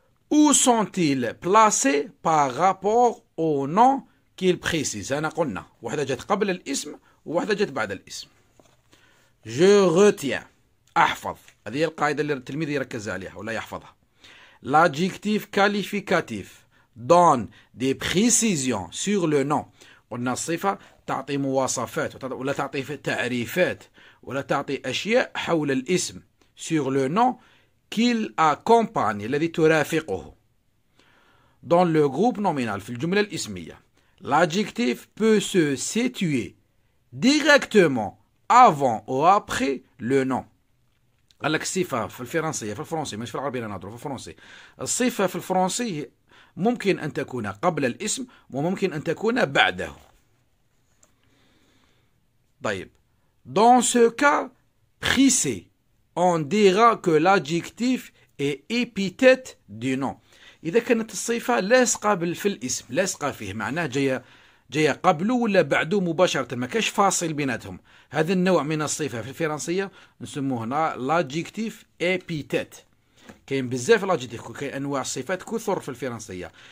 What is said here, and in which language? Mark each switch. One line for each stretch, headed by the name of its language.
French: Où sont-ils placés par rapport au nom qu'il précise؟
Arabic: أنا قلنا واحدة جات قبل الاسم وواحدة جات بعد الاسم.
French: Je retiens
Arabic: أحفظ، هذه هي القاعدة اللي التلميذ يركز عليها ولا يحفظها.
French: L'adjectif qualificatif donne des précisions sur le nom.
Arabic: قلنا الصفة تعطي مواصفات ولا تعطي تعريفات ولا تعطي أشياء حول الاسم
French: sur le nom qu'il accompagne
Arabic: الذي ترافقه.
French: Dans le groupe nominal
Arabic: في الجملة الاسمية
French: l'adjectif peut se situer directement avant ou après le nom.
Arabic: قال لك الصفة في الفرنسية في الفرنسي مش في العربية، أنا نهضروا في الفرنسي. الصفة في الفرنسي ممكن أن تكون قبل الاسم وممكن أن تكون بعده.
French: طيب dans ce cas précis on dira que l'adjectif est épithète du nom.
Arabic: إذا كانت الصفة لاصقة في الاسم، لاصقة فيه، معناه جاية قبله ولا بعده مباشرة، ما كاش فاصل بيناتهم. هذا النوع من الصفة في الفرنسية نسموه لادجيكتيف ابيتيت. كاين بزاف لادجيكتيف، كاين انواع الصفات كثر في الفرنسية.